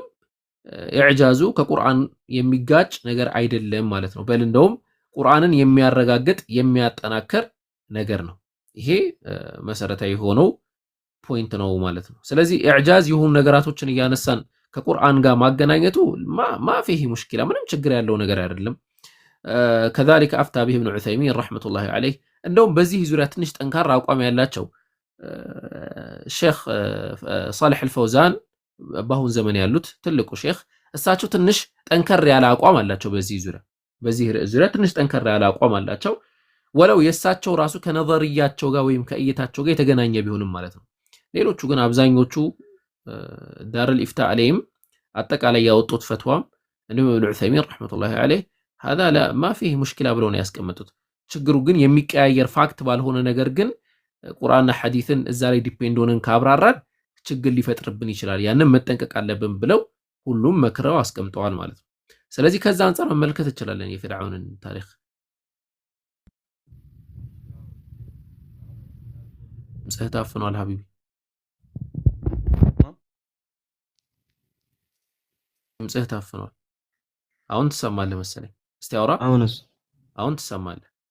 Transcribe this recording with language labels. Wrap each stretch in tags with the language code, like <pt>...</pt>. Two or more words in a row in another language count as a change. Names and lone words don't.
<am>ኢዕጃዙ ከቁርአን የሚጋጭ ነገር አይደለም ማለት ነው በል እንደውም ቁርአንን የሚያረጋግጥ የሚያጠናክር ነገር ነው ይሄ መሰረታዊ ሆነው ፖይንት ነው ማለት ነው ስለዚህ ኢዕጃዝ የሆኑ ነገራቶችን ያነሳን ከቁርአን ጋር ማገናኘቱ</am> <ar>ما فيه مشكلة</ar> <am>ምንም ችግር ያለው ነገር አይደለም</am> <ar>كذلك افتى به ابن عثيمين رحمه الله عليه</ar> <am>እንደውም በዚህ ዙሪያ ትንሽ ጠንካራ አቋም ያላቸው ሼክ صالح الفوزان በአሁን ዘመን ያሉት ትልቁ ሼክ እሳቸው ትንሽ ጠንከር ያለ አቋም አላቸው በዚህ ዙሪያ ትንሽ ጠንከር ያለ አቋም አላቸው ወለው የሳቸው ራሱ ከነظርያቸው ጋር ወይም ከእይታቸው ጋር የተገናኘ ቢሆንም ማለት ነው ሌሎቹ ግን አብዛኞቹ ዳር</am> <ar>الإفتاء عليهم</ar> <am>አጠቃላይ ያወጡት ፈትዋም</am> <ar>እንደውም ابن عثيمين رحمه الله عليه هذا لا ما فيه مشكلة</ar> <am>ብለው ነው ያስቀመጡት ችግሩ ግን የሚቀያየር ፋክት ባልሆነ ነገር ግን ቁርአንና ሐዲስን እዛ ላይ ዲፔንድ ሆነን ካብራራን ችግር ሊፈጥርብን ይችላል ያንን መጠንቀቅ አለብን ብለው ሁሉም መክረው አስቀምጠዋል ማለት ነው ስለዚህ ከዛ አንፃር መመልከት እንችላለን የፍርዓውንን ታሪክ ጽህታፍኗል ሐቢቢ ጽህታፍኗል አሁን ትሰማለህ መሰለኝ እስቲ አውራ አሁን ትሰማለህ</am>